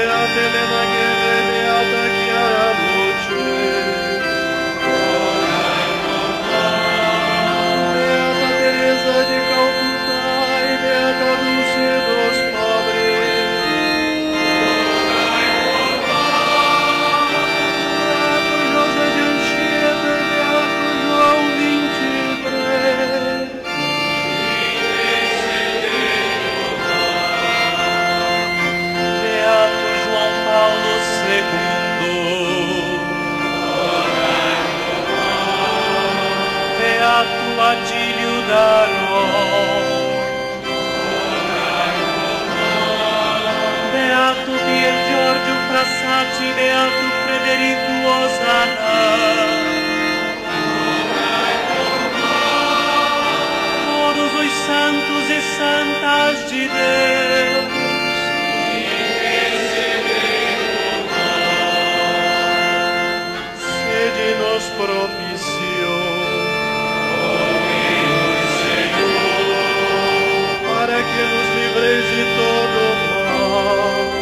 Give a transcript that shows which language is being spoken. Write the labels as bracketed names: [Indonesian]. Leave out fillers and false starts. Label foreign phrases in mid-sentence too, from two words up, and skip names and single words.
[Portuguese] Beata Helena Guerra, Beata Chiara Luce, Beata Teresa de Calcutá e Beata Dulce dos Pobres, Beato José de Anchieta, Beato João 23, Beato João Paulo II, Beato Adílio Daron, Beato Pier Giorgio Frassati, Beato Frederico Osana, todos os santos e santas de Deus, sede-nos propício, para que nos livreis de todo mal,